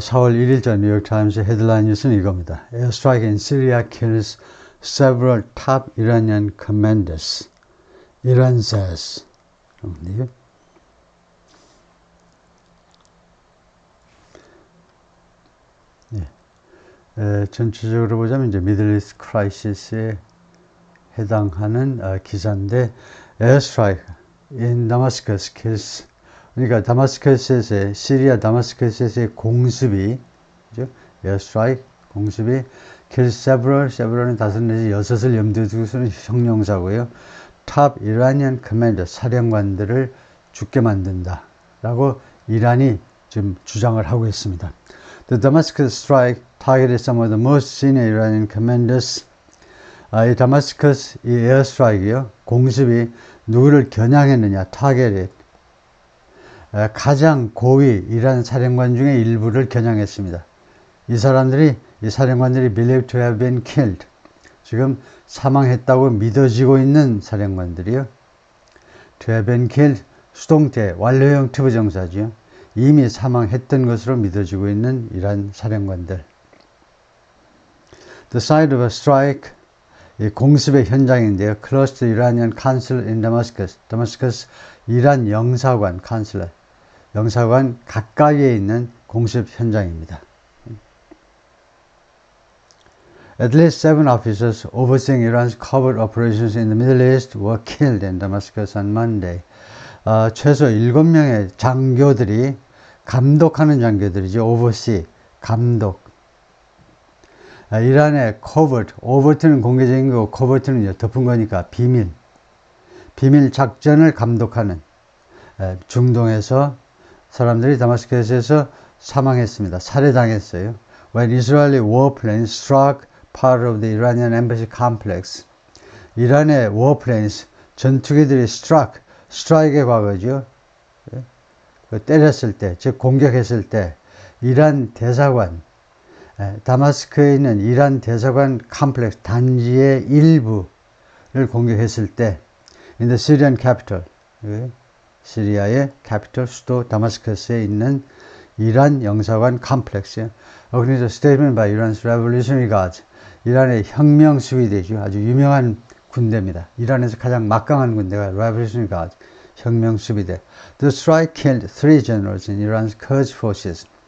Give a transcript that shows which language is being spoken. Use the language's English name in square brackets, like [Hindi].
[Korean] 4월 1일자 뉴욕타임스 헤드라인 뉴스는 이겁니다. [English] Airstrike in Syria kills several top Iranian commanders. Iran says. [Korean] 전체적으로 보자면 이제 미들 이스트 크라이시스에 해당하는 기사인데 [English] Airstrike in Damascus kills [Korean] 그러니까 다마스커스에서의 시리아 다마스커스에서의 공습이 그죠? 에어스트라이크 공습이 [English] kill several [Korean] 은 다섯 내지 여섯을 염두에 두고 쓰는 형용사고요. [English] top Iranian commander [Korean] 사령관들을 죽게 만든다 라고 이란이 지금 주장을 하고 있습니다. [English] The Damascus strike targeted some of the most senior Iranian commanders. [Korean] 이 다마스커스 이 에어스트라이크요 공습이 누구를 겨냥했느냐 targeted 가장 고위 이란 사령관 중에 일부를 겨냥했습니다. 이 사령관들이 [English] believed to have been killed. [Korean] 지금 사망했다고 믿어지고 있는 사령관들이요. [English] to have been killed, [Korean] 수동태, 완료형 투부정사죠. 이미 사망했던 것으로 믿어지고 있는 이란 사령관들. [English] The site of a strike, [Korean] 이 공습의 현장인데요. [English] Close to Iranian consulate in Damascus. [Korean] 다마스커스 이란 영사관, consulate. 영사관 가까이에 있는 공습 현장입니다. [English] At least 7 officers overseeing Iran's covert operations in the Middle East were killed in Damascus on Monday. [Korean] 최소 7명의 장교들이 감독하는 장교들이죠. oversee, 감독. 이란의 covert, overt는 공개적인 거고 covert는 덮은 거니까 비밀 작전을 감독하는 중동에서 사람들이 다마스커스에서 사망했습니다. 살해당했어요. [English] When Israeli warplanes struck part of the Iranian embassy complex. [Korean] 이란의 warplanes, 전투기들이 strike의 과거죠. 때렸을 때, 즉 공격했을 때 이란 대사관, 다마스크에 있는 이란 대사관 컴플렉스 단지의 일부를 공격했을 때 [English] in the Syrian capital, [Korean] 시리아의 캐피털 수도 다마스커스에 있는 이란 영사관 컴플렉스요. 그래서 [English] statement by Iran's Revolutionary Guards, [Korean] 이란의 혁명 수비대죠. 아주 유명한 군대입니다. 이란에서 가장 막강한 군대가 Revolutionary Guards, 혁명 수비대. [English] The strike killed 3 generals in Iran's Quds forces.